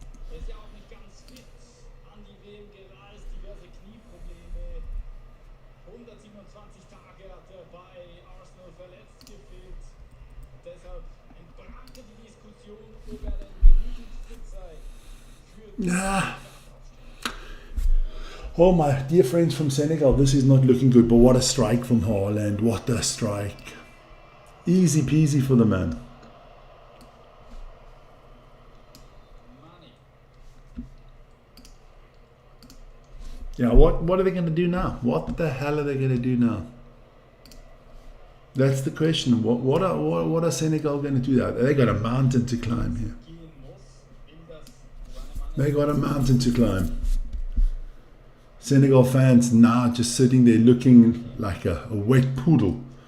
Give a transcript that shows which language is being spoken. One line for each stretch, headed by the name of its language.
German: Er ist ja auch nicht ganz fit an die WM gereist, diverse Knieprobleme. 127 Tage hat er bei Arsenal verletzt gefehlt. Und deshalb entbrannte die Diskussion, ob er denn genügend fit sei für die
English: Yeah. Oh, my dear friends from Senegal, this is not looking good. But what a strike from Haaland. What a strike. Easy peasy for the man. Money. Yeah, what are they going to do now? What the hell are they going to do now? That's the question. What are Senegal going to do now? They got a mountain to climb here.
German: Gehen muss, will das seine
English: They got a mountain to climb. Senegal fans now just sitting there looking like a wet poodle.